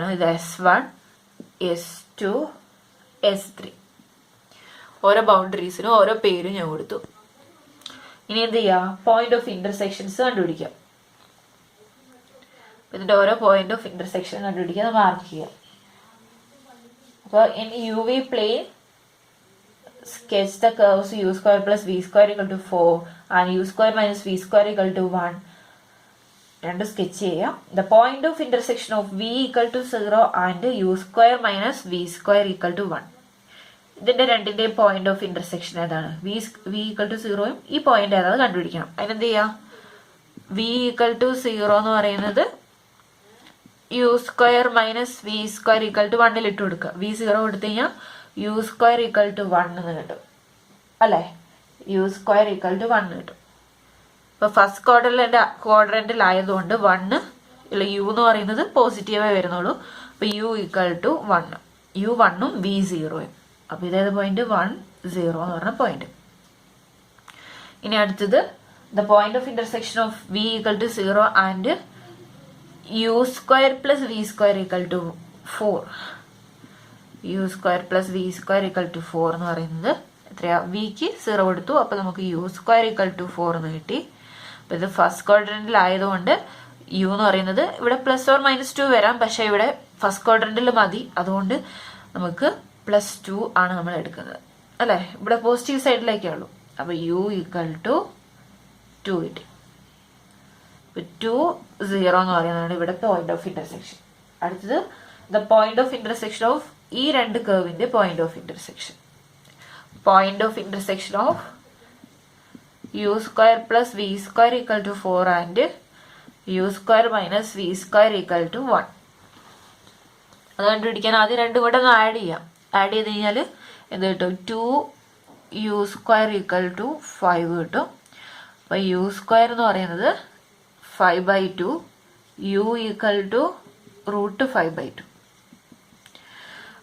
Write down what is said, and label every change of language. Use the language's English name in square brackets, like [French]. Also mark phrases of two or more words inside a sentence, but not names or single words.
[Malayalam] ഇത് S1 S2 S3. ഓരോ ബൗണ്ടറീസിനും ഓരോ പേരും ഞാൻ കൊടുത്തു. ഇനി എന്ത് ചെയ്യാം? [English] point of intersections കണ്ടുപിടിക്കാം. ഇതിന്റെ ഓരോ point of intersection കണ്ടുപിടിക്കാൻ മാർക്ക് ചെയ്യാം. അപ്പോൾ in UV plane sketch the curves u² plus v² = 4 and u² minus v² = 1. [Malayalam] രണ്ട് സ്കെച്ച് ചെയ്യാം. [English] The point of intersection of v = 0 and u² minus v² = 1. [Malayalam] ഇതിന്റെ രണ്ടിന്റെയും [English] point of intersection [Malayalam] ഏതാണ്? v = 0യും ഈ പോയിന്റ് ഏതാണ് കണ്ടുപിടിക്കണം. അതിനെന്ത് ചെയ്യാം? v = 0 എന്ന് പറയുന്നത് u² മൈനസ് v² = 1 ഇട്ട് കൊടുക്കുക. v0 കൊടുത്തു കഴിഞ്ഞാൽ u² = 1 എന്ന് കിട്ടും അല്ലേ. u² = 1 കിട്ടും. ഇപ്പൊ ഫസ്റ്റ് ക്വാഡ്രന്റിലായതുകൊണ്ട് 1 ഇല്ല, u എന്ന് പറയുന്നത് പോസിറ്റീവേ വരുന്നുള്ളൂ. അപ്പൊ u = 1. u1ഉം v0യും. അപ്പൊ ഇതേത് പോയിന്റ്? 1 0 എന്ന് പറഞ്ഞ പോയിന്റ്. ഇനി അടുത്തത് [English] the point of intersection of v = 0 and u² plus v² = 4. [Malayalam] u² plus v² = 4 എന്ന് പറയുന്നത് എത്രയാ? വിക്ക് 0 കൊടുത്തു. അപ്പൊ നമുക്ക് u² = 4 എന്ന് കിട്ടി. അപ്പൊ ഇത് ഫസ്റ്റ് ക്വാഡ്രന്റിലായതുകൊണ്ട് u എന്ന് പറയുന്നത് ഇവിടെ +or-2 വരാം. പക്ഷെ ഇവിടെ ഫസ്റ്റ് ക്വാഡ്രന്റിൽ മതി. അതുകൊണ്ട് നമുക്ക് +2 ആണ് നമ്മൾ എടുക്കുന്നത് അല്ലെ. ഇവിടെ പോസിറ്റീവ് സൈഡിലേക്കേ ഉള്ളൂ. അപ്പൊ u = 2 കിട്ടി. 2 0 എന്ന് പറയുന്നതാണ് ഇവിടെ [English] point of intersection. [Malayalam] അടുത്തത് [English] the point of intersection of [Malayalam] ഈ രണ്ട് കർവിന്റെ [English] point of intersection. point of intersection of u² plus v² = 4 and u² minus v² = 1. [Malayalam] അത് കണ്ടുപിടിക്കാൻ ആദ്യം രണ്ടും കൂടെ ഒന്ന് ആഡ് ചെയ്യാം. ആഡ് ചെയ്ത് കഴിഞ്ഞാൽ എന്ത് കിട്ടും? 2u² = 5 കിട്ടും. അപ്പൊ u² എന്ന് പറയുന്നത് 5/2, u = √5/2.